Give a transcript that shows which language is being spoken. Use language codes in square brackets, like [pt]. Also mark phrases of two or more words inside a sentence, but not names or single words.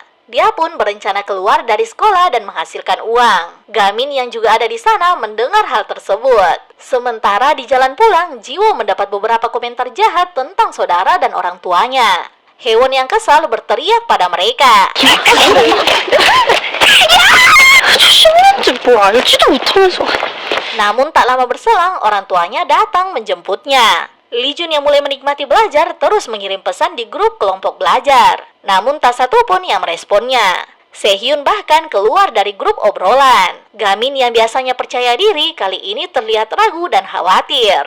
[id] Dia pun berencana keluar dari sekolah dan menghasilkan uang. Gamin yang juga ada di sana mendengar hal tersebut. Sementara di jalan pulang, Jiwo mendapat beberapa komentar jahat tentang saudara dan orang tuanya. Haewon yang kesal berteriak pada mereka. [ko] 뭐 알지도 못하면서. [id] Namun tak lama berselang, orang tuanya datang menjemputnya. Lee Jun yang mulai menikmati belajar terus mengirim pesan di grup kelompok belajar. Namun tak satu pun yang meresponnya. Sehyun bahkan keluar dari grup obrolan. Gamin yang biasanya percaya diri kali ini terlihat ragu dan khawatir.